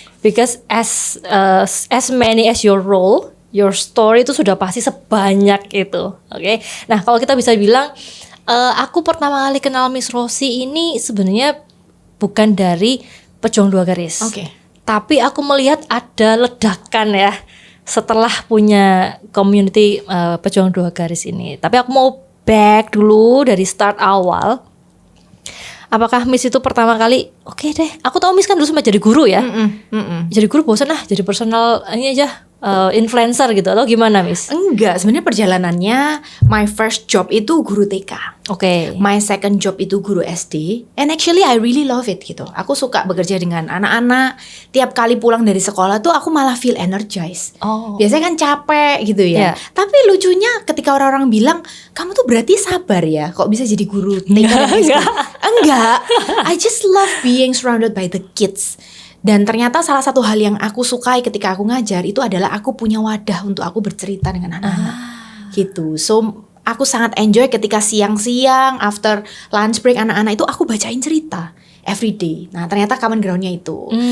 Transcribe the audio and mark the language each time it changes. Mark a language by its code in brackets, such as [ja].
[en] Because as many as your role, your story [id] itu sudah pasti sebanyak itu. Oke. Nah, kalau kita bisa bilang aku pertama kali kenal Miss Rosie ini sebenarnya bukan dari Pejuang 2 Garis. Oke. Tapi aku melihat ada ledakan ya setelah punya community Pejuang 2 Garis ini. Tapi aku mau back dulu dari start awal. Apakah Miss itu pertama kali, oke deh, aku tahu Miss kan dulu sempat jadi guru ya. Jadi guru bosan jadi personal ini aja, influencer gitu atau gimana Miss? Enggak, sebenarnya perjalanannya [en] my first job [id] itu guru TK. Oke. [en] My second job [id] itu guru SD. [en] And actually I really love it [id] gitu. Aku suka bekerja dengan anak-anak. Tiap kali pulang dari sekolah tuh aku malah [en] feel energized. Oh. [id] Biasanya kan capek gitu ya. [en] Yeah. [id] Tapi lucunya ketika orang-orang bilang, kamu tuh berarti sabar ya, kok bisa jadi guru TK dan SD? Enggak. [en] I just love being surrounded by the kids. [id] Dan ternyata salah satu hal yang aku sukai ketika aku ngajar itu adalah aku punya wadah untuk aku bercerita dengan anak-anak. Gitu. So aku sangat enjoy ketika siang-siang [en] after lunch break [id] anak-anak itu aku bacain cerita [en] every day. [id] Nah ternyata common groundnya itu.